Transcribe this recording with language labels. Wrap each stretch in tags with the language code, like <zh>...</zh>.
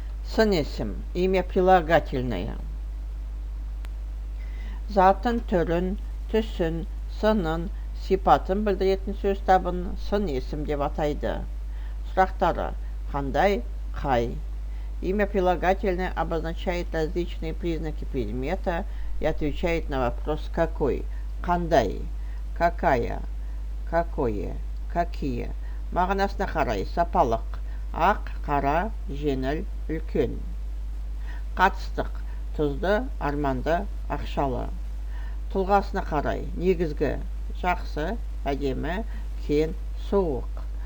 <kk>Сын есім,</kk> <ru>имя прилагательное.</ru> <kk>Затын түрін, түсін, сынын, сипатын білдіретін сөз табын сын есім деп атайды. Сұрақтары: қандай, қай?</kk> <ru>Имя прилагательное обозначает различные признаки предмета и отвечает на вопрос «какой?»,</ru> <kk>«қандай?»,</kk> <ru>«какая?», «какое?», «какие?».</ru> <kk>Мағынасына қарай: сапалық, ақ, қара, жеңіл, үлкен. Қатыстық: тұзды, арманды, ақшалы. Тұлғасына қарай: негізгі, жақсы, әдемі, кен, суық.</kk>